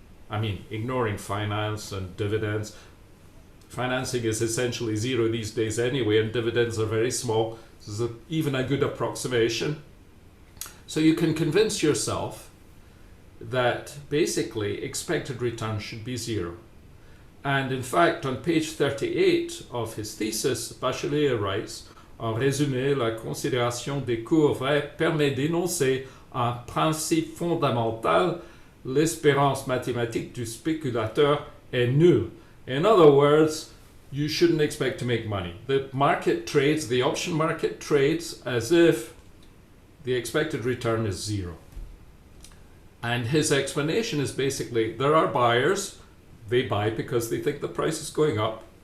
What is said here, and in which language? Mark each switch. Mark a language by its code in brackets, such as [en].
[en] I mean, ignoring finance and dividends. Financing is essentially zero these days anyway, and dividends are very small. This is even a good approximation. So you can convince yourself that basically expected return should be zero. And in fact, on page 38 of his thesis, Bachelier writes, [fr] en résumé, la considération des cours vrais permet d'énoncer un principe fondamental, l'espérance mathématique du spéculateur est nulle. [en] In other words, you shouldn't expect to make money. The market trades, the option market trades as if the expected return is 0. And his explanation is basically, there are buyers, they buy because they think the price is going up.